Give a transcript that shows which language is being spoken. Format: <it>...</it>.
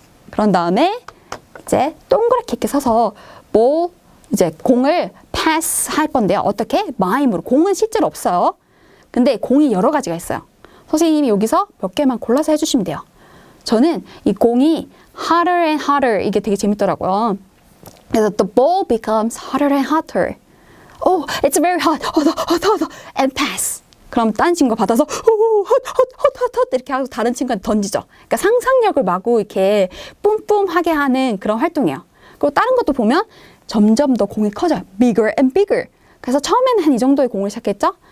<ko>그런 다음에 이제 동그랗게 이렇게 서서 뭐 이제 공을 패스 할 건데요. 어떻게? 마임으로. 공은 실제로 없어요. 근데 공이 여러 가지가 있어요. 선생님이 여기서 몇 개만 골라서 해주시면 돼요. 저는 이 공이</ko> <en>hotter and hotter</en> <ko>이게 되게 재밌더라고요. 그래서</ko> <en>the ball becomes hotter and hotter. Oh, it's very hot. hot, and pass.</en> <ko>그럼 딴 친구가 받아서 hot 이렇게 하고 다른 친구한테 던지죠. 그러니까 상상력을 마구 이렇게 뿜뿜하게 하는 그런 활동이에요. 그리고 다른 것도 보면 점점 더 공이 커져요.</ko> <en>bigger and bigger.</en> <ko>그래서 처음에는 한 이 정도의 공을 시작했죠.</ko>